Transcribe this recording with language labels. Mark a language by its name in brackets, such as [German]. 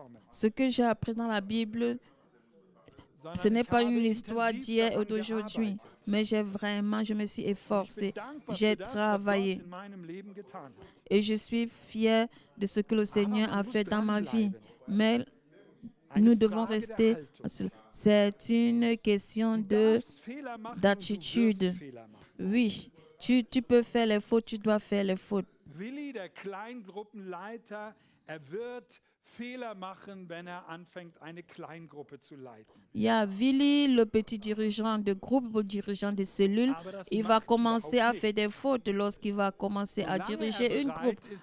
[French] Ce que j'ai appris dans la Bible, ce n'est pas une histoire d'hier ou d'aujourd'hui, mais je me suis efforcé, j'ai travaillé et je suis fier de ce que le Seigneur a fait dans ma vie. Mais nous devons rester. C'est une question d'attitude. Oui, tu peux faire les fautes, tu dois faire les fautes. [German] Willi, der Kleingruppenleiter, wird Fehler machen, wenn anfängt, eine Kleingruppe zu leiten. [French] Il y a Willi, le petit dirigeant de groupe, le dirigeant de cellule. Il va commencer à faire des fautes lorsqu'il va commencer à diriger une groupe.